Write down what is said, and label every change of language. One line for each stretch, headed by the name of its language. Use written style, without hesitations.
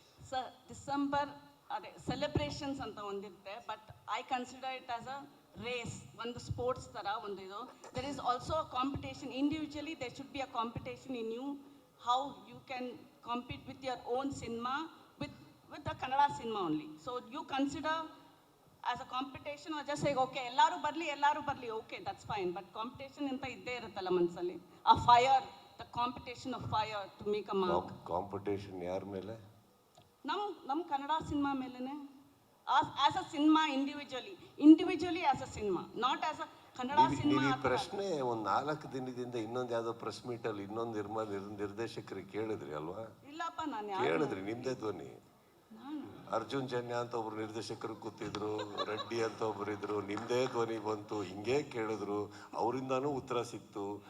Kannada: Sir, December ಅದೇ celebrations ಅಂತ ಒಂದಿರುತ್ತೆ,
English: but I consider it as a race,
Kannada: ಒಂದು sports ಥರ ಒಂದು ಇದು.
English: There is also a competition. Individually there should be a competition in you, how you can compete with your own cinema, with the Kannada cinema only. So you consider as a competition or just say okay
Kannada: ellaru barli,
English: okay, that's fine, but competition
Kannada: anta idde iruttalla manasali,
English: a fire, the competition of fire to make a mark.
Kannada: Competition yaar mele? Nam Kannada cinema melene,
English: as a cinema individually as a cinema, not as a Kannada cinema.
Kannada: ನೀವು ಈ ಪ್ರಶ್ನೆ ಒಂದು 4 ದಿನದಿಂದ ಇನ್ನೊಂದು ಯಾವುದೋ press ಮೀಟಲ್ಲಿ ಇನ್ನೊಂದು ನಿರ್ದೇಶಕರಿಗೆ ಕೇಳಿದ್ರಿ ಅಲ್ವಾ? ಇಲ್ಲಪ್ಪ, ನಾನು ಕೇಳಿದ್ರಿ, ನಿಮ್ಮದೇ ಧ್ವನಿ. ಅರ್ಜುನ್ ಜನ್ಯ ಅಂತ ಒಬ್ರು ನಿರ್ದೇಶಕರು ಕೂತಿದ್ರು, ರೆಡ್ಡಿ ಅಂತ ಒಬ್ರು ಇದ್ರು, ನಿಮ್ದೇ ಧ್ವನಿ ಬಂತು, ಹಿಂಗೆ ಕೇಳಿದ್ರು, ಅವರಿಂದಾನು ಉತ್ತರ ಸಿಕ್ತು.